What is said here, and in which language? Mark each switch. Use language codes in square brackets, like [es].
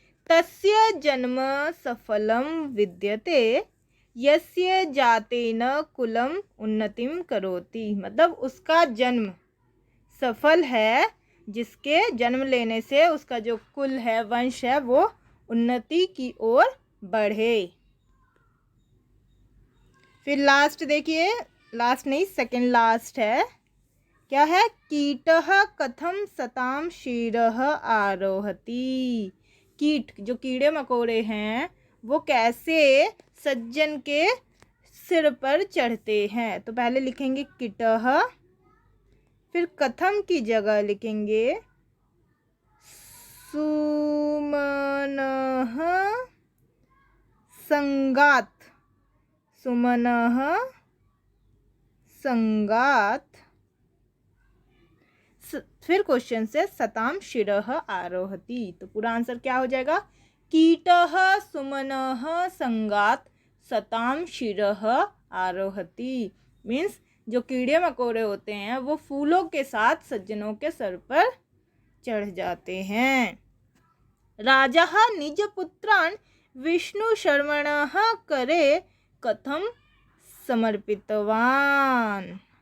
[sa] तस्य जन्म सफलम विद्यते यस्य जातेन कुलम उन्नतिम करोति। [hi] मतलब उसका जन्म सफल है जिसके जन्म लेने से उसका जो कुल है, वंश है, वो उन्नति की ओर बढ़े। फिर लास्ट देखिए, लास्ट नहीं सेकंड लास्ट है, क्या है? [sa] कीटः कथम सताम शिरः आरोहति। [hi] कीट जो कीड़े मकोड़े हैं वो कैसे सज्जन के सिर पर चढ़ते हैं। तो पहले लिखेंगे कीटः, फिर कथम की जगह लिखेंगे [sa] सुमनः संगात, सुमनः संगात। [hi] फिर क्वेश्चन से [sa] सताम शिरः आरोहति। [hi] तो पूरा आंसर क्या हो जाएगा? [sa] कीटः सुमनः संगात सताम शिरः आरोहति। [hi] मीन्स जो कीड़े मकोड़े होते हैं वो फूलों के साथ सज्जनों के सर पर चढ़ जाते हैं। [sa] राजः निज पुत्रान् विष्णु शर्मणः करे कथम समर्पितवान।